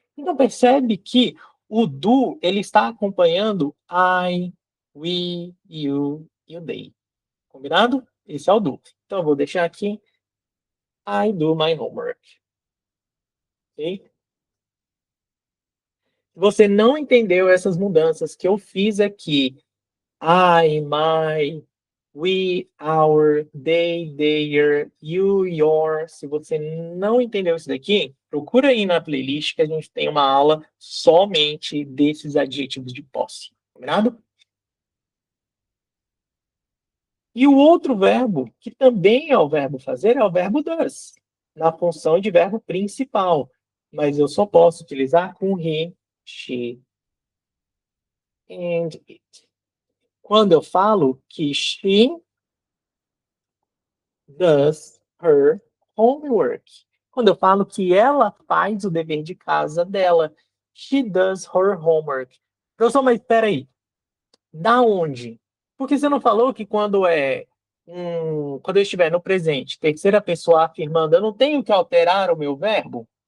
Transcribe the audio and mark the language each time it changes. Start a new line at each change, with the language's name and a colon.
Portuguese: Então percebe que o do ele está acompanhando I, we, you e o they. Combinado? Esse é o do. Então eu vou deixar aqui
English: I do my homework.
Portuguese: Ok? Se você não entendeu essas mudanças que eu fiz aqui, I, my,
English: we, our, they, their, you, your.
Portuguese: Se você não entendeu isso daqui, procura aí na playlist que a gente tem uma aula somente desses adjetivos de posse. Combinado? E o outro verbo, que também é o verbo fazer, é o verbo does, na função de verbo principal. Mas eu só posso utilizar com he, she and it. Quando eu falo que
English: she does her homework.
Portuguese: Quando eu falo que ela faz o dever de casa dela.
English: She does her homework.
Portuguese: Professor, mas espera aí. Da onde? Porque você não falou que quando eu estiver no presente, terceira pessoa afirmando, eu não tenho que alterar o meu verbo?